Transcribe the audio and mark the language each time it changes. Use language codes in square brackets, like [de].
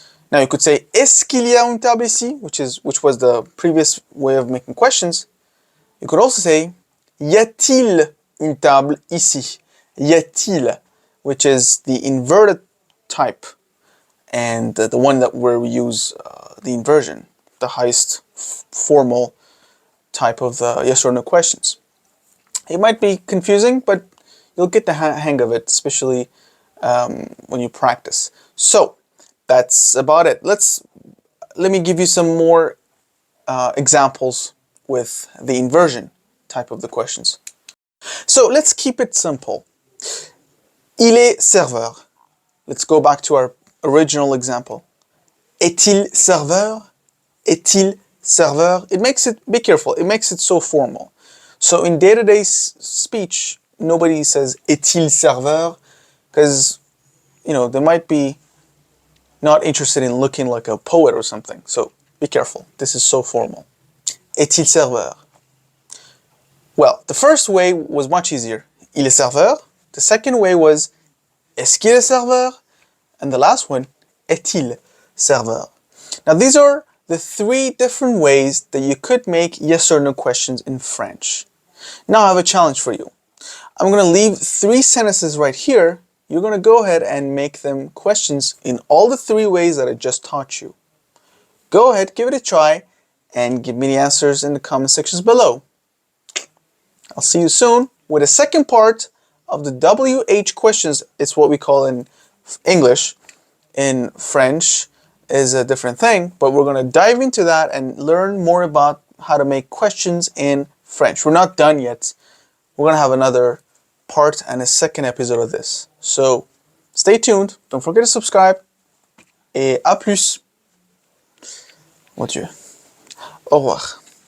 [en] Now you could say [fr] est-ce qu'il y a une table ici, [en] which was the previous way of making questions. You could also say [fr] y a-t-il une table ici? Y a-t-il, [en] which is the inverted type, and the one that where we use the inversion, the highest formal type of yes or no questions. It might be confusing, but you'll get the hang of it, especially when you practice. So that's about it. Let me give you some more examples with the inversion type of the questions. So let's keep it simple. [fr] Il est serveur. [en] Let's go back to our original example. [fr] Est-il serveur? Est-il serveur? [en] It makes it, be careful, it makes it so formal. So in day-to-day speech, nobody says [fr] est-il serveur, [en] because, you know, they might be not interested in looking like a poet or something. So be careful, this is so formal. [fr] Est-il serveur? [en] Well, the first way was much easier. [fr] Il est serveur. [en] The second way was [fr] est-ce qu'il est serveur? [en] And the last one, [fr] est-il serveur? [en] Now these are the three different ways that you could make yes or no questions in French. Now I have a challenge for you. I'm going to leave 3 sentences right here. You're going to go ahead and make them questions in all the 3 ways that I just taught you. Go ahead, give it a try, and give me the answers in the comment sections below. I'll see you soon with the second part of the WH questions. It's what we call in English. In French is a different thing, but we're going to dive into that and learn more about how to make questions in French. We're not done yet. We're going to have another part and a second episode of this. So stay tuned. Don't forget to subscribe. [fr] Et à plus. Mon Dieu. Au revoir.